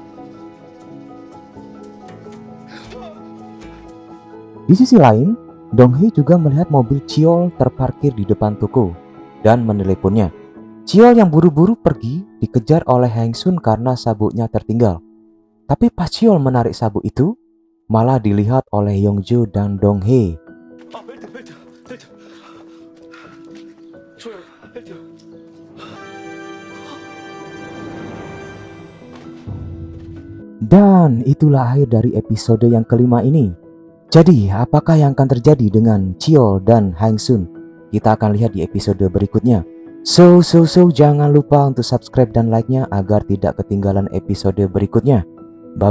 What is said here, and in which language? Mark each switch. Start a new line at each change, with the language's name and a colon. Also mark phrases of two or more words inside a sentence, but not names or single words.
Indonesian: Di sisi lain, Dong Hee juga melihat mobil Cheol terparkir di depan toko dan meneleponnya. Cheol yang buru-buru pergi dikejar oleh Hang Sun karena sabuknya tertinggal. Tapi pas Cheol menarik sabuk itu, malah dilihat oleh Yongjo dan Dong Hee.
Korean: 아, 벨트, 벨트, 벨트. 줘요, 벨트.
Indonesian: Dan itulah akhir dari episode yang kelima ini. Jadi, apakah yang akan terjadi dengan Cheol dan Hang Sun? Kita akan lihat di episode berikutnya. So, jangan lupa untuk subscribe dan like-nya agar tidak ketinggalan episode berikutnya.